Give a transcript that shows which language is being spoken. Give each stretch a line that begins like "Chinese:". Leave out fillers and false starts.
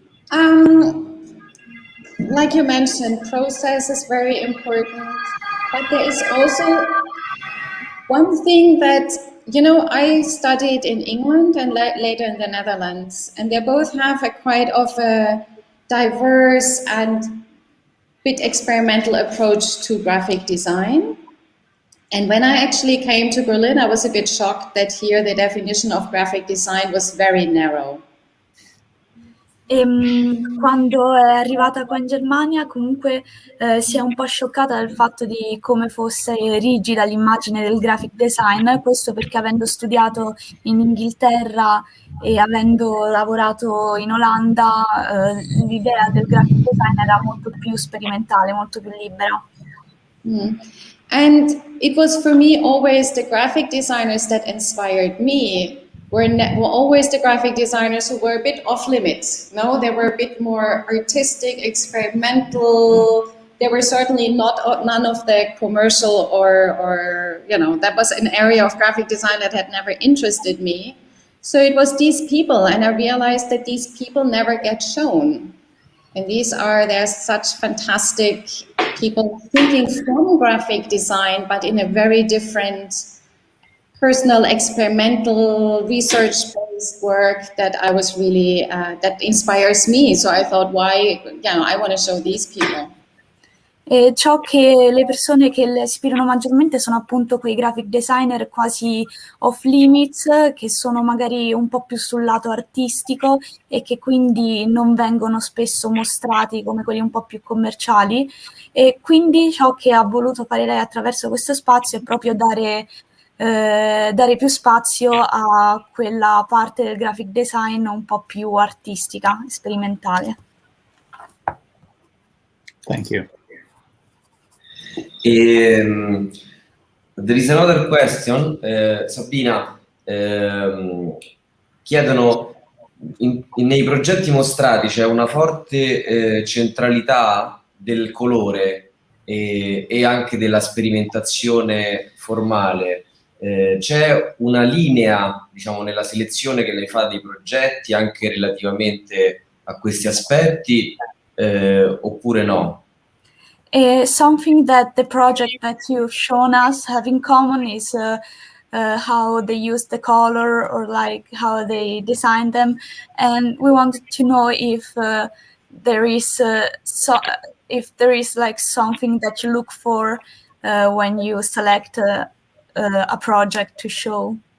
English: Like you mentioned, process is very important, but there is also one thing that, I studied in England and later in the Netherlands, and they both have quite of a diverse and bit experimental approach to graphic design. And when I actually came to Berlin, I was a bit shocked that here the definition of graphic design was very narrow.
Italian: Quando è arrivata qua in Germania comunque si è un po' scioccata dal fatto di come fosse rigida l'immagine del graphic design, questo perché avendo studiato in Inghilterra e avendo lavorato in Olanda l'idea del graphic design era molto più sperimentale, molto più libera.
English: And it was for me always the graphic designers that inspired me were always the graphic designers who were a bit off limits. No, they were a bit more artistic, experimental. They were certainly none of the commercial or that was an area of graphic design that had never interested me. So it was these people, and I realized that these people never get shown. And there's such fantastic people thinking from graphic design, but in a very different personal, experimental, research-based work that I was really, that inspires me. So I thought, I want to show these people.
Italian: E ciò che le persone che le ispirano maggiormente sono appunto quei graphic designer quasi off limits, che sono magari un po' più sul lato artistico e che quindi non vengono spesso mostrati come quelli un po' più commerciali. E quindi ciò che ha voluto fare lei attraverso questo spazio è proprio dare più spazio a quella parte del graphic design un po' più artistica, sperimentale.
English: Thank you. There is another question,
Italian: Sabina, chiedono, nei progetti mostrati c'è una forte centralità del colore e anche della sperimentazione formale. C'è una linea, diciamo, nella selezione che lei fa dei progetti anche relativamente a questi aspetti, oppure no?
English: Something that the project that you've shown us have in common is how they use the color, or like how they design them, and we wanted to know if there is like something that you look for when you select a project to show.